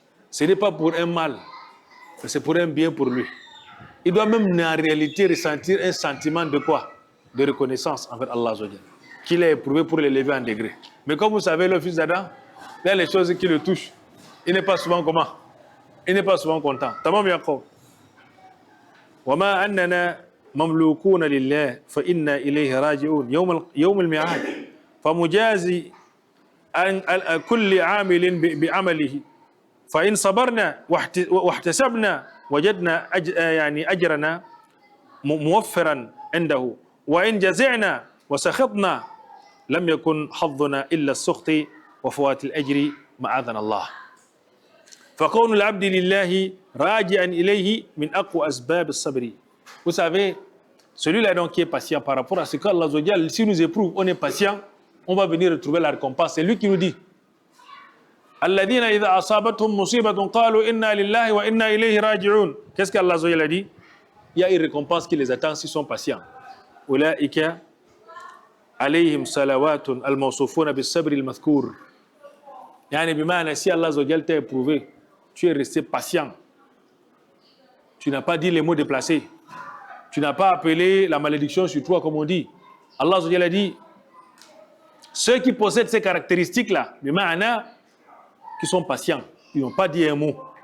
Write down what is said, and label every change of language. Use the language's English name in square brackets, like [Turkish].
[French] Ce n'est pas pour un mal, mais c'est pour un bien pour lui. Il doit même en réalité ressentir un sentiment de quoi? De reconnaissance envers Allah, qu'il a éprouvé pour l'élever en degré. Mais comme vous savez, le fils d'Adam, il y a les choses qui le touchent. Il n'est pas souvent comment? Il n'est pas souvent content. [Arabic] Tamam Yaqub. وما أننا مملوكون لله فإنا إليه راجعون يوم الميعاد فمجازي كل عامل بعمله فإن صبرنا واحتسبنا وجدنا يعني أجرنا موفرا عنده وإن جزعنا وسخطنا لم يكن حظنا إلا السخط وفوات الأجر معاذنا الله فكون العبد لله راجعا إليه من أقوى أسباب الصبر. [French] Vous savez, celui-là donc qui est patient par rapport à ce qu'Allah si nous éprouve, on est patient, on va venir retrouver la récompense. C'est lui qui nous dit [Arabic] الذين إذا أصابتهم مصيبة قالوا إنا لله وإنا إليه راجعون. [French] Qu'est-ce qu'Allah a dit? Il y a une récompense qui les attend s'ils sont patients. [Arabic] أولئك عليهم صلوات الموصوفون بالصبر المذكور. يعني بمعنى [French] si Allah t'a éprouvé, tu es resté patient. Tu n'as pas dit les mots déplacés. Tu n'as pas appelé la malédiction sur toi, comme on dit. Allah a dit, ceux qui possèdent ces caractéristiques-là, qui sont patients, ils n'ont pas dit un mot.